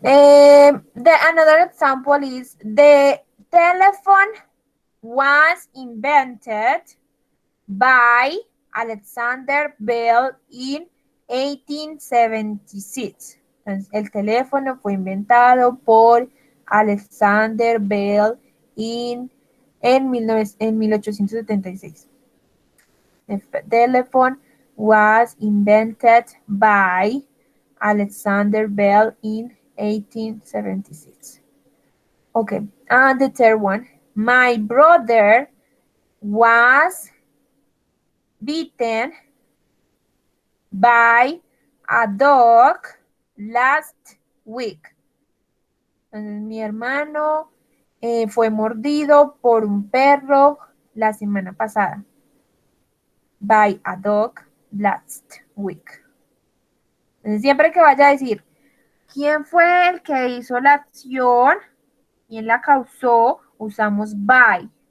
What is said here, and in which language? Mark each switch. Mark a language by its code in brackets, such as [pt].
[en] Another example is the telephone was invented by Alexander Bell in 1876. [es] Entonces, el teléfono fue inventado por Alexander Bell en 1876. [en] The telephone was invented by Alexander Bell in 1876. Okay, and the third one, my brother was bitten by a dog last week. [es] Entonces, mi hermano fue mordido por un perro la semana pasada. [en] By a dog last week. [es] Entonces, siempre que vaya a decir quién fue el que hizo la acción, quién la causó, usamos by.